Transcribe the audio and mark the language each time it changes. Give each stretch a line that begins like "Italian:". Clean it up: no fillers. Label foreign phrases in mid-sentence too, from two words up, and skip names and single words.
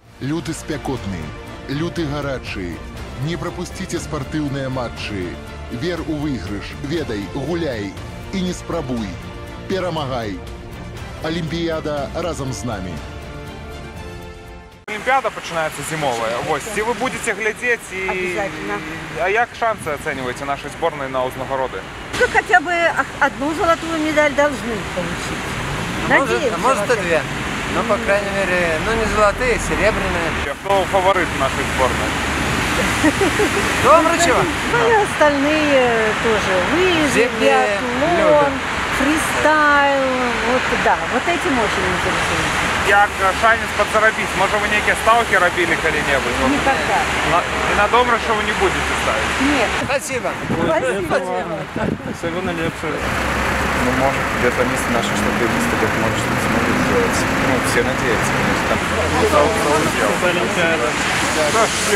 Belarusian: Люты спякотны, люты гарачы. Не прапусціце спартыўныя матчы. Вер у выйгрыш, ведай, гуляй і не спрабуй. Перамагай. Олімпіяда разам з намі.
Russian: Олимпиада начинается зимовая. Вот, и вы будете глядеть и... Обязательно. А как шансы оцениваете нашей сборной на Узнагороды? Ну, хотя бы одну золотую медаль должны получить. Надеемся. Может и две. Ну, по крайней мере, ну не золотые, серебряные. Кто фаворит нашей сборной? Домрачева? Ну и остальные тоже. Лыжи, Зимние биатлон, фристайл. Вот, да, вот этим очень интересует.
Belarusian: Як шанец
Russian: подзаробить? Может, вы некие ставки робили коли-нибудь? Никогда. И на Домрачеву не будете ставить? Нет. Спасибо. Спасибо. Всего наилучшего. Ну, может, где-то вместе наши что-то выставят, может, что-то смогут сделать. Ну, все надеются, конечно.